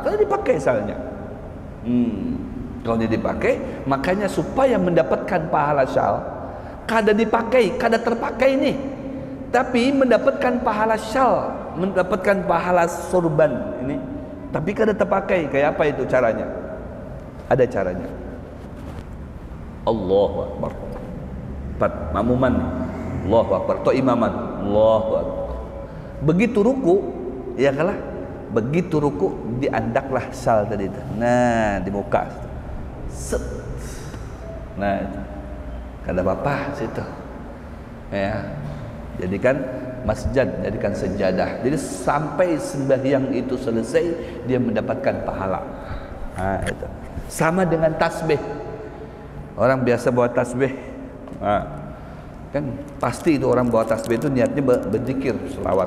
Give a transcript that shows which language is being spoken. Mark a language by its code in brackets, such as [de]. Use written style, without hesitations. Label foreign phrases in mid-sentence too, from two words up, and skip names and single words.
[bjn] Kalau dipakai salnya, kalau dia dipakai, makanya supaya mendapatkan pahala sal, kada dipakai, kada terpakai nih, tapi mendapatkan pahala syal, mendapatkan pahala sorban ini, tapi kada terpakai. Kayak apa itu caranya? Ada caranya. [ar] Allahu Akbar. [bjn] Makmuman, [ar] Allahu Akbar. [bjn] To imaman, [ar] Allahu Akbar. [bjn] Begitu ruku, ya kalah. Begitu ruku diandaklah syal tadi itu. Nah, di muka. Set. Nah, itu. Kada apa-apa situ. Ya. Jadikan masjid, jadikan sejadah. Jadi sampai sembahyang itu selesai, dia mendapatkan pahala. Nah, itu. Sama dengan tasbih. Orang biasa bawa tasbih. Nah, kan pasti itu orang bawa tasbih itu niatnya berzikir, selawat.